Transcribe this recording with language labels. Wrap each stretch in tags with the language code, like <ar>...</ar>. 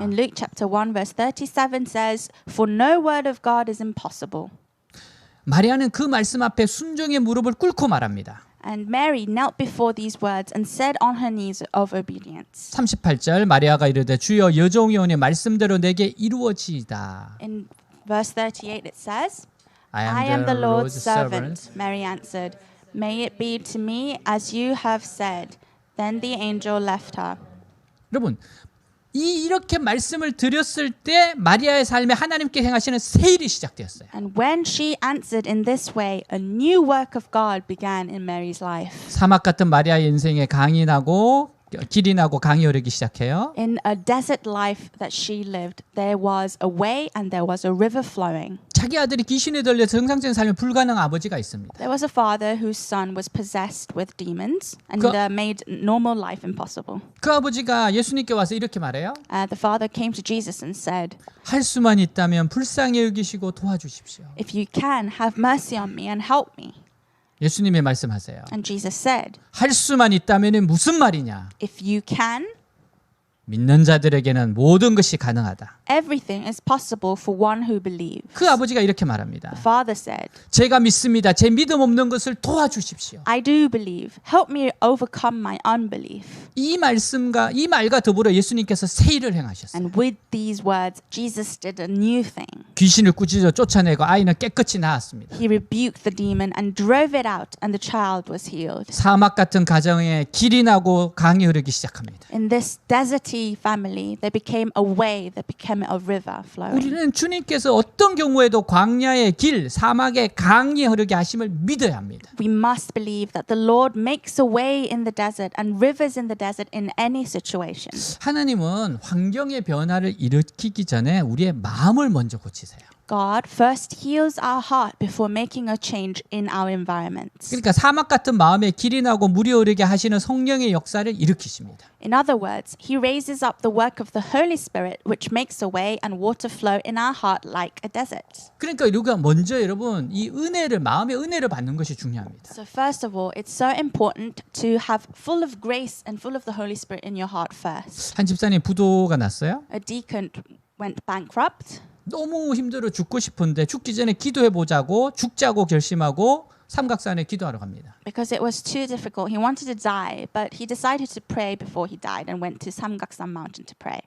<en>in Luke chapter 1 verse 37 says, For no word of God is impossible.</en> <ko>마리아는 그 말씀 앞에 순종의 무릎을 꿇고 말합니다.</ko> <en>And Mary knelt before these words and said on her knees of obedience.</en> <ko>38절 마리아가 이르되 주여 여종이 오니 말씀대로 내게 이루어지이다.</ko> <en>In verse 38 it says, I am the Lord's servant. Mary answered, May it be to me as you have said. Then the angel left her.</en> <ko>여러분 이렇게 말씀을 드렸을 때 마리아의 삶에 하나님께 행하시는 새 일이 시작되었어요.</ko> <en>And when she answered in this way, a new work of God began in Mary's life.</en> <ko>사막 같은 마리아의 인생에 강이 나고 길이 나고 강이 흐르기 시작해요.</ko> <en>In a desert life that she lived, there was a way and there was a river flowing.</en> <ko>자기 아들이 귀신에 들려 정상적인 삶이 불가능한 아버지가 있습니다.</ko> <en>There was a father whose son was possessed with demons and made normal life impossible.</en> <ko>그 아버지가 예수님께 와서 이렇게 말해요.</ko> <en>The father came to Jesus and said,</en> <ko>할 수만 있다면 불쌍히 여기시고 도와주십시오.</ko> <en>If you can, have mercy on me and help me.</en> <ko>예수님이 말씀하세요.</ko> <en>And Jesus said,</en> <ko>할 수만 있다면 무슨 말이냐?</ko> <en>If you can,</en> <ko>믿는 자들에게는 모든 것이 가능하다.</ko> <en>everything is possible for one who believes.</en> <ko>그 아버지가 이렇게 말합니다.</ko> <en>The father said,</en> <ko>제가 믿습니다. 제 믿음 없는 것을 도와주십시오.</ko> <en>I do believe. Help me overcome my unbelief.</en> <ko>이 말과 더불어 예수님께서 새 일을 행하셨어요.</ko> <en>And with these words, Jesus did a new thing.</en> <ko>귀신을 꾸짖어 쫓아내고 아이는 깨끗이 나았습니다.</ko> <en>He rebuked the demon and drove it out, and the child was healed.</en> <ko>사막 같은 가정에 길이 나고 강이 흐르기 시작합니다.</ko> <en>In this deserty family, there became a way that became a river flowing.</en> <ko>우리는 주님께서 어떤 경우에도 광야의 길, 사막의 강이 흐르게 하심을 믿어야 합니다.</ko> <en>We must believe that the Lord makes a way in the desert and rivers in the desert in any situation.</en> <ko>하나님은 환경의 변화를 일으키기 전에 우리의 마음을 먼저 고치세요.</ko> <en>God first heals our heart before making a change in our environments.</en> <ko>그러니까 사막 같은 마음에 길이 나고 물이 흐르게 하시는 성령의 역사를 일으키십니다.</ko> <en>In other words, He raises up the work of the Holy Spirit, which makes a way and water flow in our heart like a desert.</en> <ko>그러니까 우리가 먼저 여러분 이 은혜를 마음의 은혜를 받는 것이 중요합니다.</ko> <en>So first of all, it's so important to have full of grace and full of the Holy Spirit in your heart first.</en> <ko>한 집사님 부도가 났어요.</ko> <en>A deacon went bankrupt.</en> <ko>너무 힘들어 죽고 싶은데 죽기 전에 기도해 보자고 죽자고 결심하고 삼각산에 기도하러 갑니다.</ko> <en>Because it was too difficult. He wanted to die, but he decided to pray before he died and went to Samgaksan mountain to pray.</en>